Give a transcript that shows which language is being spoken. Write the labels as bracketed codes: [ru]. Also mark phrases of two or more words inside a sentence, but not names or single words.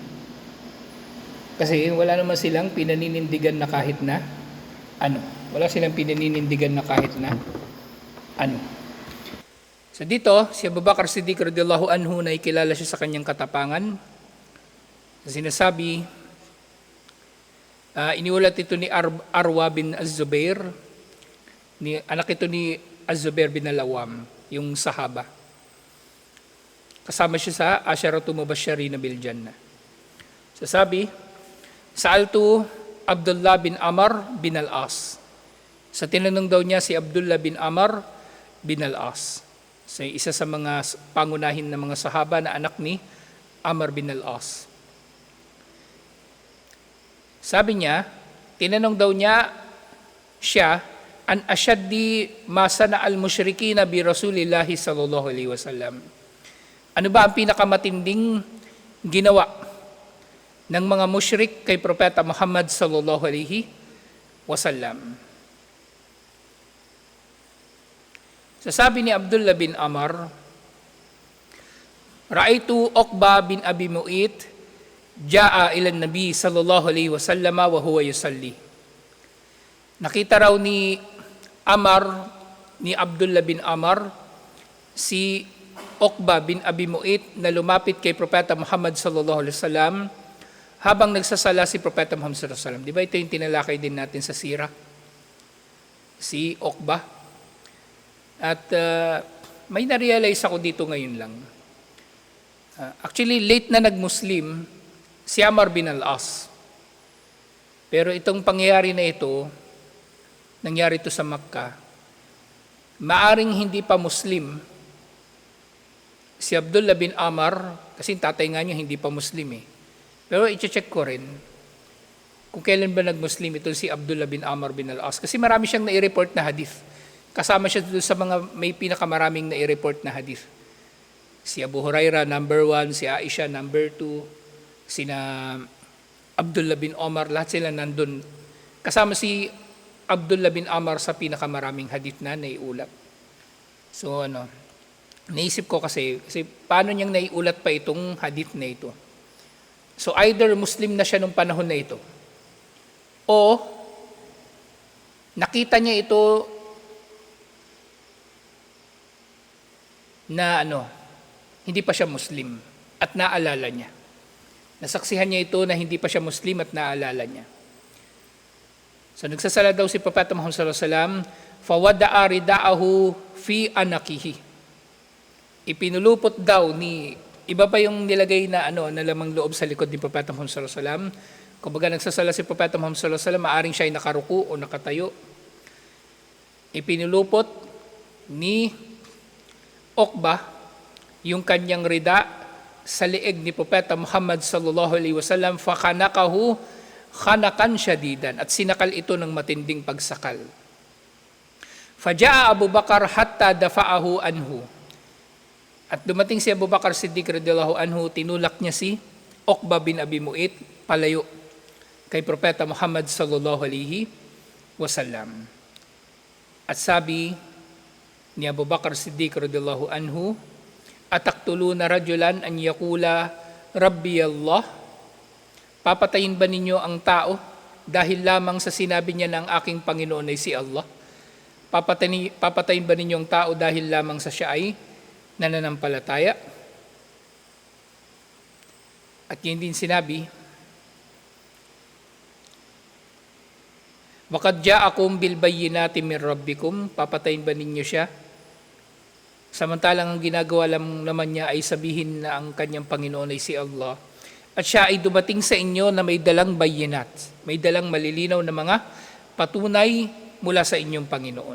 [tl] Kasi wala naman silang pinaninindigan na kahit na Wala silang pinaninindigan na kahit na So dito, si Abu Bakr Siddiq [ar] رضي الله عنه [tl] na ikilala siya sa kanyang katapangan. Sinasabi, iniulat ito ni Arwa bin Az-Zubair, anak ito ni Az-Zubair bin Al-Awwam, yung sahaba. Kasama siya sa [ar] عشرة مبشرين بالجنة. [tl] Sasabi, Sa'altu Abdullah bin Amr bin Al-As. Sa tinanong daw niya si Abdullah bin Amr bin Al-As. So, isa sa mga pangunahin na mga sahaba na anak ni Amr bin Al-As. Sabi niya, tinanong daw niya siya, [ar] عن أشد ما صنع المشركين برسول الله صلى الله عليه وسلم. [tl] Ano ba ang pinakamatinding ginawa ng mga musyrik kay Propeta Muhammad [ar] صلى الله عليه وسلم? [tl] Sasabi ni [ar] Abdullah bin Amr, رأيت عقبة بن أبي معيط جاء إلى النبي صلى الله عليه وسلم وهو يصلي. [tl] Nakita raw ni Abdullah bin Amr, si Uqba bin Abi Mu'it na lumapit kay Propeta Muhammad [ar] صلى الله عليه وسلم [tl] habang nagsasala si Propeta Muhammad [ar] صلى الله عليه وسلم. [tl] Di ba ito yung tinalakay din natin sa sira? Si Uqba. At may na-realize ako dito ngayon lang. Actually, late na nag-Muslim si Amr bin Al-As. Pero itong pangyayari na ito, nangyari ito sa Makkah, maaring hindi pa Muslim si Abdullah bin Amr, kasi tatay nga niya hindi pa Muslim eh. Pero i-check ko rin kung kailan ba nag-Muslim ito si Abdullah bin Amr bin Al-As. Kasi marami siyang nai-report na hadith. Kasama siya sa mga may pinakamaraming nai-report na hadith. Si Abu Hurairah, number 1, si Aisha, number 2, sina Abdullah bin Omar, lahat sila nandun. Kasama si Abdullah bin Amr sa pinakamaraming hadith na naiulat. So naisip ko kasi paano niyang naiulat pa itong hadith na ito? So either Muslim na siya nung panahon na ito, o nakita niya ito na hindi pa siya Muslim at naalala niya. Nasaksihan niya ito na hindi pa siya Muslim at naalala niya. So nagsasala daw si Propeta Muhammad [ar] صلى الله عليه وسلم, فوضع رداءه في عنقه. [tl] Ipinulupot daw iba pa yung nilagay na na lamang loob sa likod ni Propeta Muhammad [ar] صلى الله عليه وسلم. [tl] Kumbaga nagsasala si Propeta Muhammad [ar] صلى الله عليه وسلم, [tl] maaring siya ay nakaruku o nakatayo. Ipinulupot ni Uqba yung kanyang rida sa liig ni Propeta Muhammad [ar] صلى الله عليه وسلم, فخنقه خنقا شديدا, [tl] at sinakal ito ng matinding pagsakal. [ar] فجاء أبو بكر حتى دفعه عنه. [tl] At dumating si Abu Bakar Siddiq [ar] رضي الله عنه, [tl] tinulak niya si Uqba bin Abi Mu'ayt palayo kay Propeta Muhammad [ar] صلى الله عليه وسلم. [tl] At sabi ni Abu Bakar Siddiq [ar] رضي الله عنه, "أتقتلون رجلا أن يقول ربي الله?" [tl] Papatayin ba ninyo ang tao dahil lamang sa sinabi niya na ang aking Panginoon ay si Allah? Papatayin ba ninyo ang tao dahil lamang sa siya ay nananampalataya? At yun din sinabi, [ar] "وقد جاءكم بالبينات من ربكم." [tl] Papatayin ba ninyo siya? Samantalang ang ginagawa naman niya ay sabihin na ang kanyang Panginoon ay si Allah. At siya ay dumating sa inyo na may dalang bayyinat, may dalang malilinaw na mga patunay mula sa inyong Panginoon.